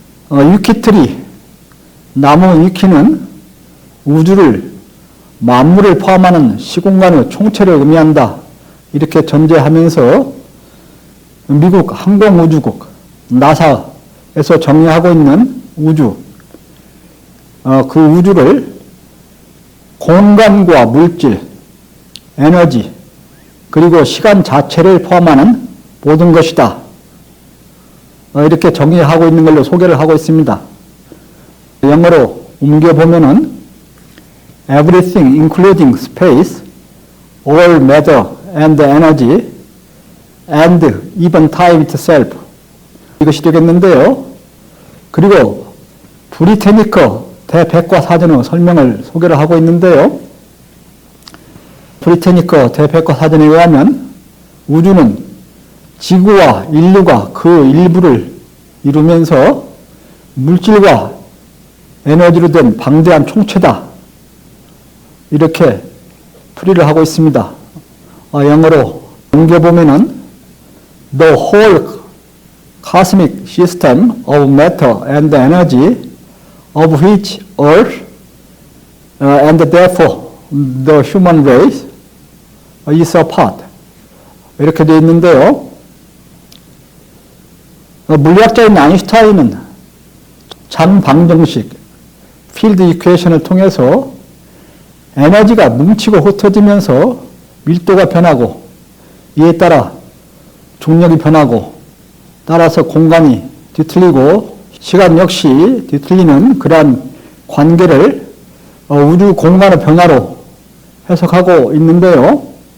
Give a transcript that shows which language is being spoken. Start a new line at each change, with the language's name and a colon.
Korean: 위키트리, 나무 위키는 우주를 만물을 포함하는 시공간의 총체를 의미한다, 이렇게 전제하면서 미국 항공우주국 나사에서 정의하고 있는 우주, 그 우주를 공간과 물질, 에너지, 그리고 시간 자체를 포함하는 모든 것이다, 이렇게 정의하고 있는 걸로 소개를 하고 있습니다. 영어로 옮겨보면은
English: everything including space, all matter and energy, and even time itself,
Korean: 이것이 되겠는데요. 그리고 브리테니커 대백과사전의 설명을 소개를 하고 있는데요. 브리테니커 대백과사전에 의하면 우주는 지구와 인류가 그 일부를 이루면서 물질과 에너지로 된 방대한 총체다, 이렇게 풀이를 하고 있습니다. 영어로 옮겨보면은
English: The whole cosmic system of matter and energy of which Earth and therefore the human race is a part.
Korean: 이렇게 되어 있는데요. 물리학자인 아인슈타인은 장방정식, 필드 이퀘이션을 통해서 에너지가 뭉치고 흩어지면서 밀도가 변하고 이에 따라 중력이 변하고 따라서 공간이 뒤틀리고 시간 역시 뒤틀리는 그러한 관계를 우주 공간의 변화로 해석하고 있는데요.